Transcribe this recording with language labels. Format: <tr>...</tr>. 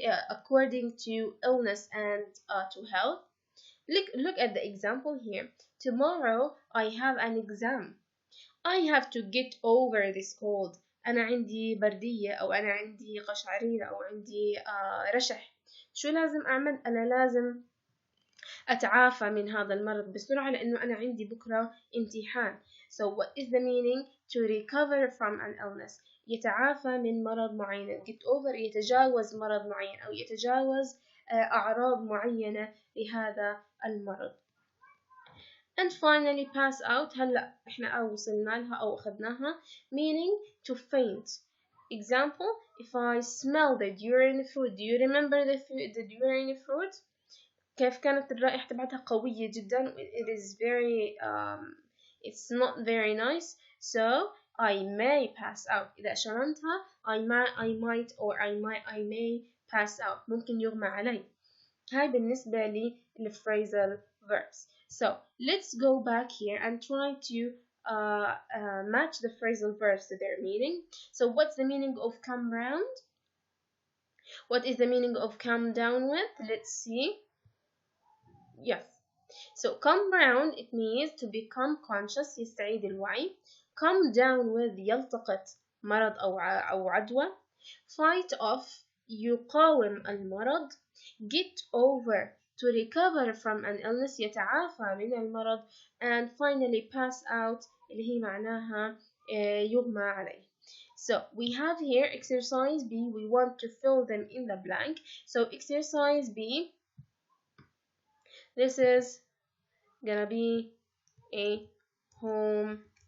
<en>According to illness and to health. Look at the example here. Tomorrow I have an exam. I have to get over this cold.</en> <ar>أنا عندي بردية أو أنا عندي قشعريرة أو عندي رشح. شو لازم أعمل؟ أنا لازم أتعافى من هذا المرض بسرعة لأنه أنا عندي بكرة امتحان.</ar> <en>So what is the meaning? To recover from an illness.</en> <ar>يتعافى من مرض معين. Get over يتجاوز مرض معين أو يتجاوز أعراض معينة لهذا المرض.</ar> <en>And finally pass out.</en> <ar>هلا احنا وصلنا لها أو أخذناها.</ar> <en>Meaning to faint. Example, if I smell the urine fruit. Do you remember the urine fruit?</en> <ar>كيف كانت الرائحة تبعتها قوية جدا.</ar> <en>It is very it's not very nice. So I may pass out.</en> <ar>إذا شممتها</ar> <en>I might or I may pass out.</en> <ar>ممكن يغمى علي. هاي بالنسبة لي phrasal verbs.</ar> <en>So let's go back here and try to match the phrasal verbs to their meaning. So what's the meaning of come round? What is the meaning of come down with? Let's see. Yes. So come round it means to become conscious</en> <ar>يستعيد الوعي.</ar> <en>Come down with</en> <ar>يلتقط مرض أو عدوى.</ar> <en>Fight off</en> <ar>يقاوم المرض.</ar> <en>Get over to recover from an illness</en> <ar>يتعافى من المرض.</ar> <en>And finally pass out</en> <ar>اللي هي معناها يغمى عليه.</ar> <en>So we have here exercise B. We want to fill them in the blank. So exercise B, this is gonna be a homework.</en>